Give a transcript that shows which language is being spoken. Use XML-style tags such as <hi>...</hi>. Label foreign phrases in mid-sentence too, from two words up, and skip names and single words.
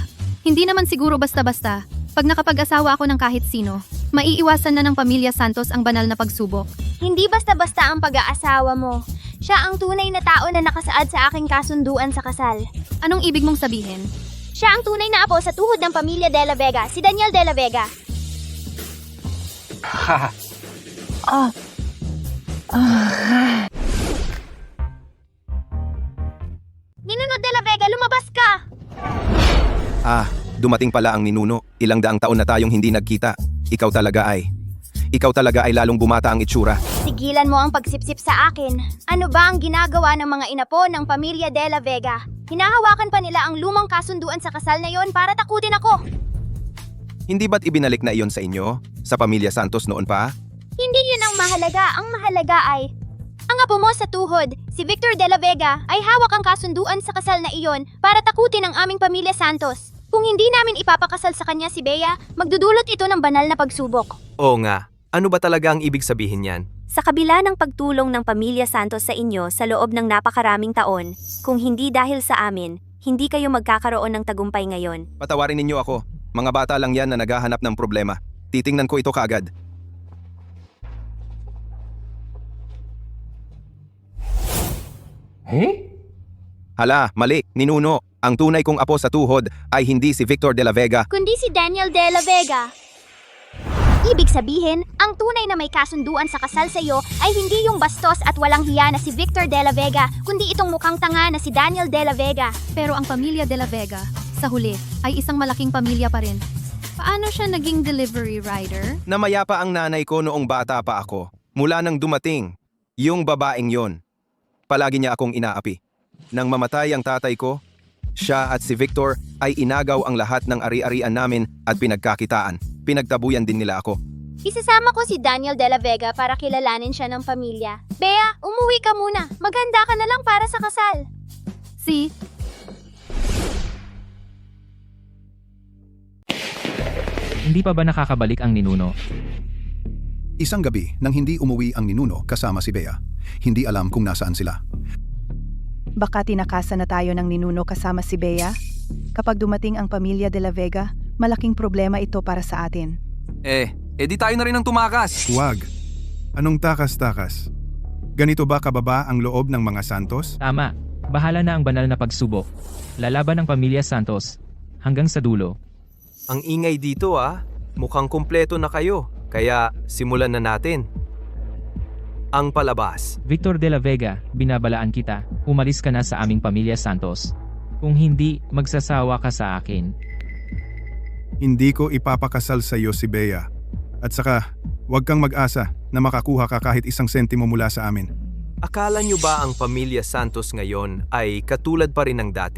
<tl>Hindi naman siguro basta-basta. Pag nakapag-asawa ako ng kahit sino, maiiwasan na ng pamilya Santos ang banal na pagsubok. Hindi basta-basta ang pag-aasawa mo. Siya ang tunay na tao na nakasaad sa aking kasunduan sa kasal. Anong ibig mong sabihin? Siya ang tunay na apo sa tuhod ng pamilya de la Vega, si Daniel de la Vega. Ninuno de la Vega, lumabas ka! Dumating pala ang ninuno. Ilang daang taon na tayong hindi nagkita. Ikaw talaga ay lalong bumata ang itsura. Tigilan mo ang pagsipsip sa akin. Ano ba ang ginagawa ng mga inapo ng pamilya de la Vega? Hinahawakan pa nila ang lumang kasunduan sa kasal na yon para takutin ako. Hindi ba't ibinalik na iyon sa inyo? Sa pamilya Santos noon pa? Hindi yun ang mahalaga. Ang mahalaga ay, ang apo mo sa tuhod, si Victor de la Vega, ay hawak ang kasunduan sa kasal na iyon para takutin ang aming pamilya Santos. Kung hindi namin ipapakasal sa kanya si Bea, magdudulot ito ng banal na pagsubok. Oo nga. Ano ba talaga ang ibig sabihin yan? Sa kabila ng pagtulong ng pamilya Santos sa inyo sa loob ng napakaraming taon, kung hindi dahil sa amin, hindi kayo magkakaroon ng tagumpay ngayon. Patawarin ninyo ako. Mga bata lang yan na naghahanap ng problema. Titingnan ko ito kaagad. Hala, mali, ninuno. Ang tunay kong apo sa tuhod ay hindi si Victor de la Vega. Kundi si Daniel de la Vega. Ibig sabihin, ang tunay na may kasunduan sa kasal sa iyo ay hindi yung bastos at walang hiya na si Victor de la Vega, kundi itong mukhang tanga na si Daniel de la Vega. Pero ang pamilya de la Vega, sa huli, ay isang malaking pamilya pa rin. Paano siya naging</tl> <en>delivery rider?</en> <tl>Namaya pa ang nanay ko noong bata pa ako. Mula nang dumating, yung babaeng yon. Palagi niya akong inaapi. Nang mamatay ang tatay ko, siya at si Victor ay inagaw ang lahat ng ari-arian namin at pinagkakitaan. Pinagtabuyan din nila ako. Isasama ko si Daniel de la Vega para kilalanin siya ng pamilya. Bea, umuwi ka muna. Maghanda ka na lang para sa kasal. Hindi pa ba nakakabalik ang ninuno? Isang gabi nang hindi umuwi ang ninuno kasama si Bea. Hindi alam kung nasaan sila. Baka tinakasan na tayo ng ninuno kasama si Bea? Kapag dumating ang pamilya de la Vega, malaking problema ito para sa atin. Di tayo na rin ang tumakas. Huwag. Anong takas-takas? Ganito ba kababa ang loob ng mga Santos? Tama. Bahala na ang banal na pagsubok. Lalaban ang pamilya Santos. Hanggang sa dulo. Ang ingay dito mukhang kumpleto na kayo. Kaya simulan na natin. Ang palabas. Victor de la Vega, binabalaan kita. Umalis ka na sa aming pamilya Santos. Kung hindi, magsasawa ka sa akin. Hindi ko ipapakasal sa iyo si Bea. At saka, huwag kang mag-asa na makakuha ka kahit isang sentimo mula sa amin. Akala nyo ba ang pamilya Santos ngayon ay katulad pa rin ng dati?</tl>